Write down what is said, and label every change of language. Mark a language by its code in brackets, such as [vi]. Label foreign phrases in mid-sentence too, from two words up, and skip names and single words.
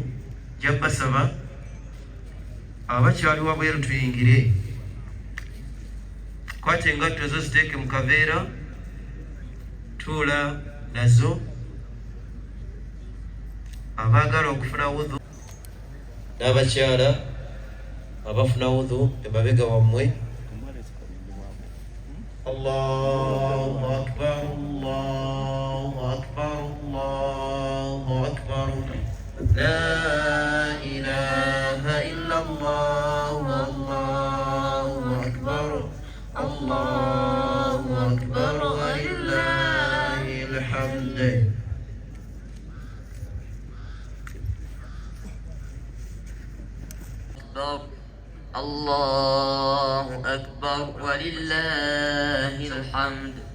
[lg] Jabbasaba abakyali wabweru tuyingire, kwata engatto ezo ziteeke mu kaveera, tuula nazo. Abaagala okufuna wudhu n'abakyala abafuna wudhu emabega wammwe. [ar] الله أكبر. الله أكبر. الله أكبر. لا إله إلا الله. الله أكبر. الله أكبر ولله الحمد. الله أكبر ولله الحمد.